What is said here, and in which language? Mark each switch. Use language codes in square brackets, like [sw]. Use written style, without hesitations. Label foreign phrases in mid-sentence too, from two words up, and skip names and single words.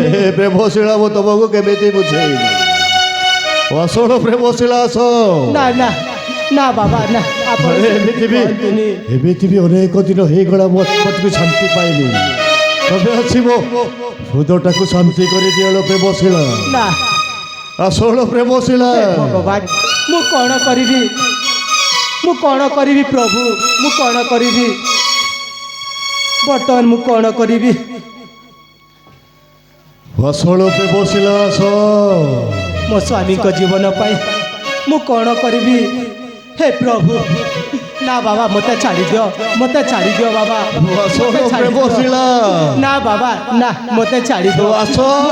[or] ପ୍ରେମଶିଳା ମୁଁ ତମକୁ କେମିତି ବୁଝେଇବି ଅସଳ ପ୍ରେମଶିଳା ଆସ ନା ନା ନା ବାବା ନା ଆପଣ ଏମିତି ବି ଅନେକ ଦିନ ହେଇଗଲା ମୋ ଆତ୍ମାକୁ ଶାନ୍ତି ପାଇନି ତମେ ଆସିବ ହୃଦୟଟାକୁ ଶାନ୍ତି କରିଦିଅ ପ୍ରେମଶିଳା ନା ଅସଲ ପ୍ରେମଶିଳା ভগবান ମୁଁ କ'ଣ କରିବି ପ୍ରଭୁ ମୁଁ କ'ଣ କରିବି ବର୍ତ୍ତମାନ ମୁଁ କ'ଣ କରିବି ଅସଲ ପ୍ରେମଶିଳା ଆସ ମୋ ସ୍ୱାମୀଙ୍କ ଜୀବନ ପାଇଁ ମୁଁ କ'ଣ କରିବି ହେ ପ୍ରଭୁ ନା ବାବା ମୋତେ ଛାଡ଼ିଦିଅ ବାବା ଅସଲ ପ୍ରେମଶିଳା ନା ବାବା ନା ମୋତେ ଛାଡ଼ିଦିଅ আসল